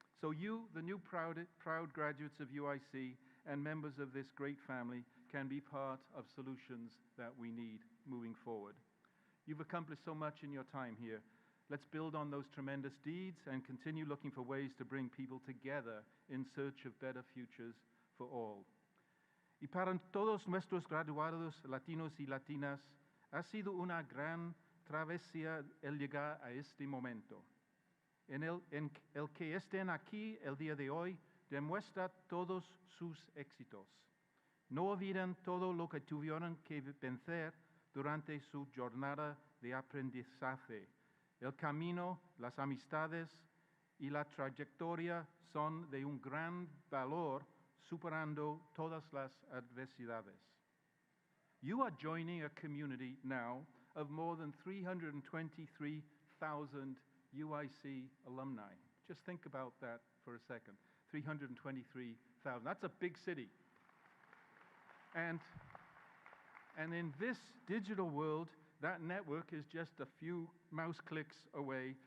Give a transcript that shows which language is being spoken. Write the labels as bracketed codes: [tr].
[en] So you, the new proud graduates of UIC and members of this great family, can be part of solutions that we need moving forward. You've accomplished so much in your time here. Let's build on those tremendous deeds and continue looking for ways to bring people together in search of better futures for all. [es] Y para todos nuestros graduados latinos y latinas, ha sido una gran travesía el llegar a este momento, en el que estén aquí el día de hoy demuestra todos sus éxitos. No olviden todo lo que tuvieron que vencer durante su jornada de aprendizaje. El camino, las amistades y la trayectoria son de un gran valor, superando todas las adversidades. [en] You are joining a community now of more than 323,000 UIC alumni. Just think about that for a second. 323,000. That's a big city. And, and in this digital world, that network is just a few mouse clicks away.